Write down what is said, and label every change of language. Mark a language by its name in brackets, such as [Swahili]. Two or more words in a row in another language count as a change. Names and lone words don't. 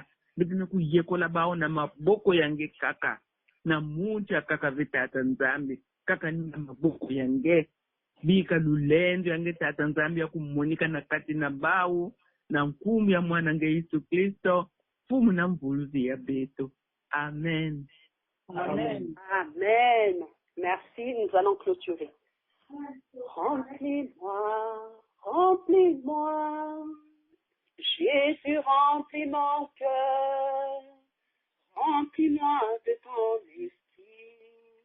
[Kituba (Congo)] Bidina kuyekola bao na maboko yange kaka. Na munti ya kaka vetata nzambi. Kaka nina maboko yange. Bika lulendo yange tata nzambi ya kumunika na kati na bao. Na nkumu ya mwana nge Yesu Kristo. Fumu na mvuluzi ya beto. Amen. Amen. Amen. [French] Merci, nous allons clôturer. Remplis-moi, remplis-moi. Jésus, remplis mon cœur. Remplis-moi de ton esprit.